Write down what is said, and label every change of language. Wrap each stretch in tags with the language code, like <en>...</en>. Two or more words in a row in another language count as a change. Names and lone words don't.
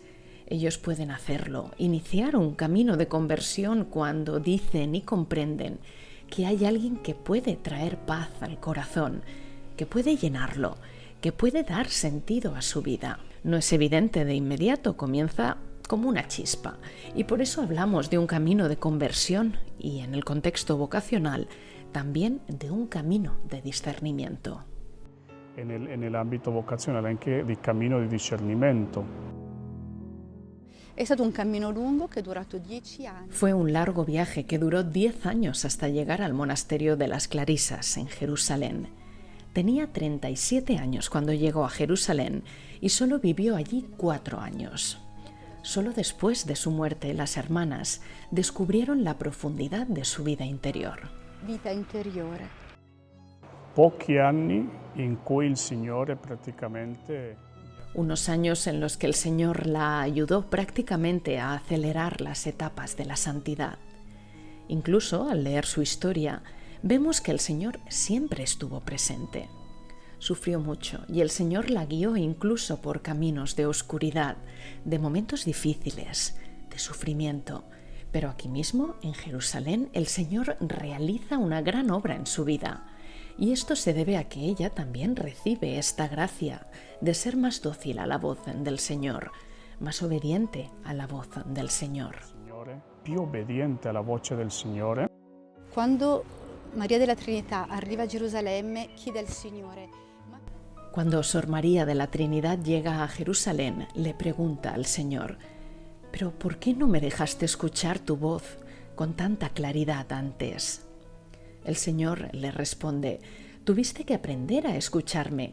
<es>Ellos pueden hacerlo, iniciar un camino de conversión cuando dicen y comprenden que hay alguien que puede traer paz al corazón, que puede llenarlo, que puede dar sentido a su vida. No es evidente de inmediato, comienza como una chispa, y por eso hablamos de un camino de conversión y, en el contexto vocacional, también de un camino de discernimiento. En el ámbito</es> <it>vocazionale anche di cammino di discernimento. È stato un cammino lungo che è durato 10 anni.</it> <es>Fue un largo viaje que duró 10 años hasta llegar al monasterio de las Clarisas en Jerusalén. Tenía 37 años cuando llegó a Jerusalén y solo vivió allí 4 años. Solo después de su muerte, las hermanas descubrieron la profundidad de su vida interior.</es> <it>Vita interiore. Pochi anni in cui il Signore praticamente</it> <es>Unos años en los que el Señor la ayudó prácticamente a acelerar las etapas de la santidad. Incluso al leer su historia, vemos que el Señor siempre estuvo presente. Sufrió mucho y el Señor la guió incluso por caminos de oscuridad, de momentos difíciles, de sufrimiento. Pero aquí mismo, en Jerusalén, el Señor realiza una gran obra en su vida. Y esto se debe a que ella también recibe esta gracia de ser más dócil a la voz del Señor, más obediente a la voz del Señor.</es> <it>Più obbediente alla voce del Signore. Quando Maria della Trinità arriva a Gerusalemme, chiede al Signore:</it> <es>Cuando Sor María de la Trinidad llega a Jerusalén, le pregunta al Señor: «¿Pero por qué no me dejaste escuchar tu voz con tanta claridad antes?». El Señor le responde: Tuviste que aprender a escucharme.</es>